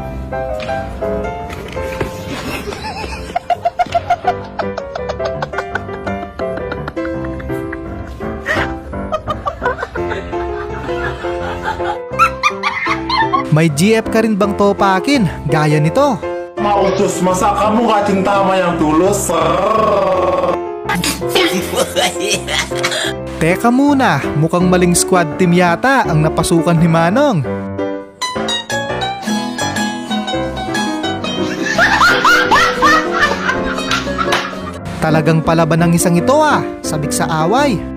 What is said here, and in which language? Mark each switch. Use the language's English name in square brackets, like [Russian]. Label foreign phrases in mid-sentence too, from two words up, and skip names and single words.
[Filipino] May GF ka rin bang topakin gaya nito? [Indonesian] Mautos masa kamu gak cinta sama yang tulus. [Filipino] Teka muna, mukhang maling [English] squad team [Filipino] yata ang napasukan ni Manong. Talagang palaban ng isang ito sabik sa away.